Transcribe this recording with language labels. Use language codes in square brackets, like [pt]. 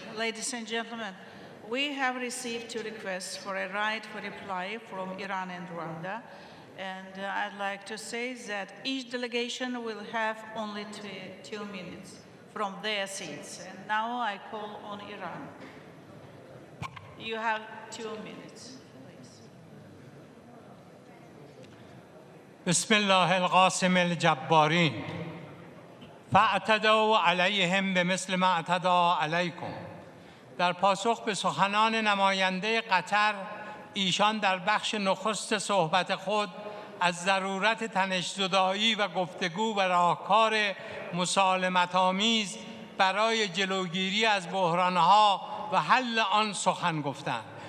[en] Ladies and gentlemen, we have received 2 requests for a right for reply from Iran and Rwanda. And I'd like to say that each delegation will have only 2 minutes from their seats. And now I call on Iran. You have 2 minutes, please. [ar] بسم الله القاسم الجبارين، فاعتدوا عليهم بمثل ما اعتدى عليكم. [fa] در پاسخ به سخنان نماینده قطر، ایشان در بخش نخست صحبت خود از ضرورت تنش‌زدایی و گفتگو و راهکار مسالمت‌آمیز برای جلوگیری از بحرانها و حل آن سخن گفتند.